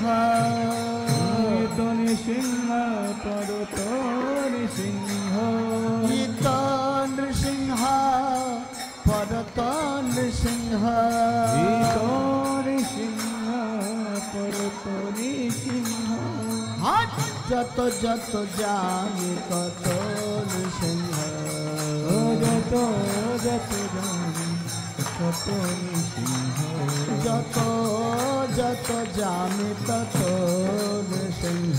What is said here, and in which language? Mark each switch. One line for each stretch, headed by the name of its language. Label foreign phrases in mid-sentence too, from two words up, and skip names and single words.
Sanskrit: इतो नृसिंह परतो नृसिंह इतो नृसिंह परतो नृसिंह इतो
Bangla: যত যত জানি তত নৃসিংহ যত যত জানি তত নৃসিংহ যত যত জানি তত নৃসিংহ